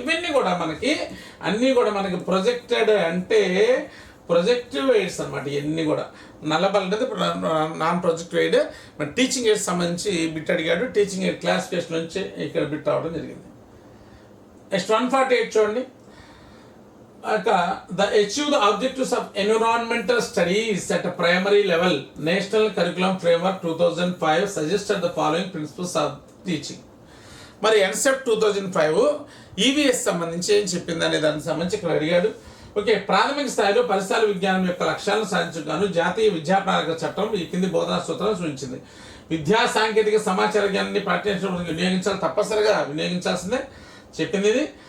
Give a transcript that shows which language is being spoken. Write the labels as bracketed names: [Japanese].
[Telugu] ఇవన్నీ కూడా మనకి ప్రొజెక్టెడ్ అంటే ప్రొజెక్టివ్ ఎయిడ్స్ అనమాట. ఇవన్నీ కూడా నల్లబల్ అనేది నాన్ ప్రొజెక్టివ్ ఎయిడ్. మన టీచింగ్ ఎయిడ్స్ సంబంధించి బిట్ అడిగాడు. టీచింగ్ ఎయిడ్ క్లాసిఫికేషన్ నుంచి ఇక్కడ బిట్ రావడం జరిగింది. నెక్స్ట్ 148 చూడండి. [English] The achieve the objectives of environmental studies at a primary level, National Curriculum Framework 2005 suggested the following principles of teaching. [Telugu] మరి NCEP 2005 EVS సంబంధించి ఏం చెప్పింది అనే దానికి సంబంధించి ఇక్కడ అడిగాడు. ఓకే, ప్రాథమిక స్థాయిలో పరిసరాల విజ్ఞానం యొక్క లక్ష్యాలను సాధించగాను జాతీయ విద్యా ప్రణాళిక చట్టం ఈ కింది బోధనా సూత్రాలు సూచించింది. విద్యా సాంకేతిక సమాచార జ్ఞానాన్ని పాఠ్యాంశాలకు వినియోగించాలి, తప్పనిసరిగా వినియోగించాల్సిందే చెప్పింది ఇది.